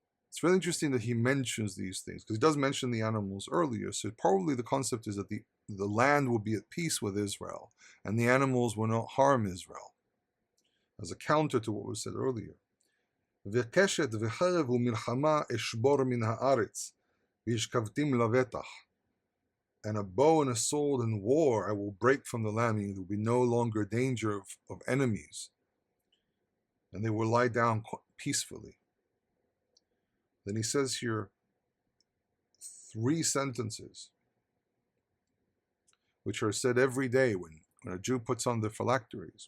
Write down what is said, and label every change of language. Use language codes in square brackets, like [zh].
[en] It's really interesting that he mentions these things, because he does mention the animals earlier. So probably the concept is that the land will be at peace with Israel, and the animals will not harm Israel, as a counter to what was said earlier. [he] וקשת וחרב ומלחמה אשבור מן הארץ, וישכבתם לבטח. [en] And a bow and a sword and war I will break from the land, meaning there will be no longer danger of enemies. And they will lie down peacefully. Then he says here 3 sentences, which are said every day when a Jew puts on the phylacteries.